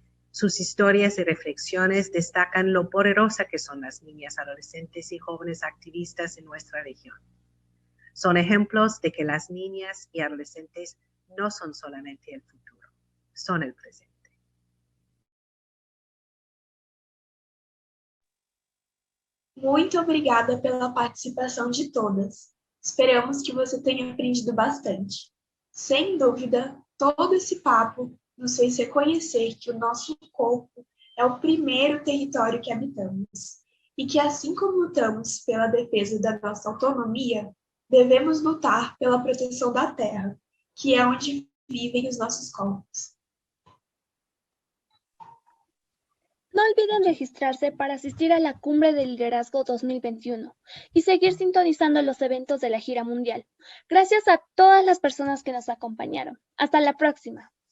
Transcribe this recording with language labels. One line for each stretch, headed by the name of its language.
Spanish: Sus historias y reflexiones destacan lo poderosa que son las niñas, adolescentes y jóvenes activistas en nuestra región. Son ejemplos de que las niñas y adolescentes no son solamente el futuro, son el presente.
Portuguese: Muito obrigada pela participação de todas. Esperamos que você tenha aprendido bastante. Sem dúvida, todo esse papo nos fez reconhecer que o nosso corpo é o primeiro território que habitamos e que, assim como lutamos pela defesa da nossa autonomia, devemos lutar pela proteção da terra, que é onde vivem os nossos corpos.
Spanish: No olviden registrarse para asistir a la Cumbre de Liderazgo 2021 y seguir sintonizando los eventos de la gira mundial. Gracias a todas las personas que nos acompañaron. Hasta la próxima.